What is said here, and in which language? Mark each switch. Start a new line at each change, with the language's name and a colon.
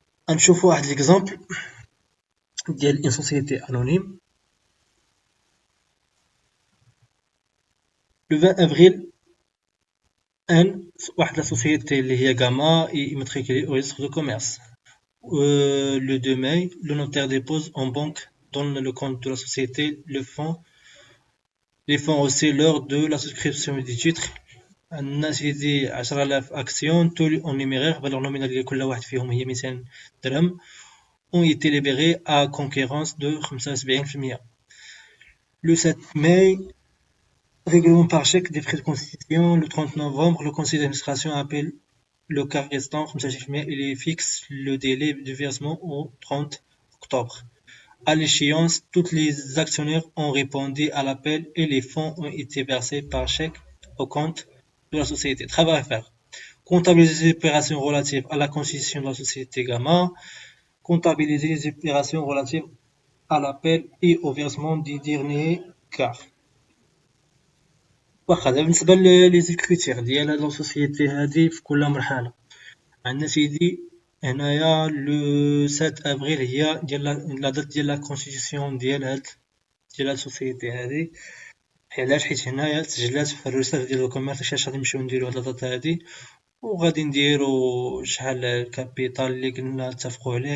Arabic: غنشوفو واحد ليكزامبل ديال اون سوسيتي انونيم. لو 20 افريل واحد لا سوسيتي اللي هي غاما
French: immatriculée au registre de commerce. Le 2 mai, le notaire dépose en banque dans le compte de la société les fonds aussi lors de la souscription du titre.
Arabic: عندنا سيدي 10,000 أكسيون تولي أون نيميرير فالور نومينال ديال كل واحد فيهم هي 200 درهم
French: ont été libérés à concurrence de 75%. Le 7 mai, règlement par chèque des frais de constitution. Le 30 novembre, le conseil d'administration appelle le quart restant 75% et fixe le délai de versement au 30 octobre. À l'échéance, tous les actionnaires ont répondu à l'appel et les fonds ont été versés par chèque au compte de la société. Travail à faire. Comptabiliser les opérations relatives à la constitution de la société Gamma. Comptabiliser les opérations relatives à l'appel et au versement du dernier quart.
Arabic: واخا دابا بالنسبة لي زيكريتير ديال هاد لاسوسيتي هادي في كل مرحلة، عندنا سيدي هنايا لو 7 افريل هي ديال لا دات ديال لا كونستيتيسيون ديال هاد السوسيتي هادي. علاش؟ حيت هنايا تسجلات في الرسالة ديال الكوميرس. غادي نمشيو نديرو هاد الدات هادي وغادي نديرو شحال الكابيتال اللي كنا نتفقوا عليه.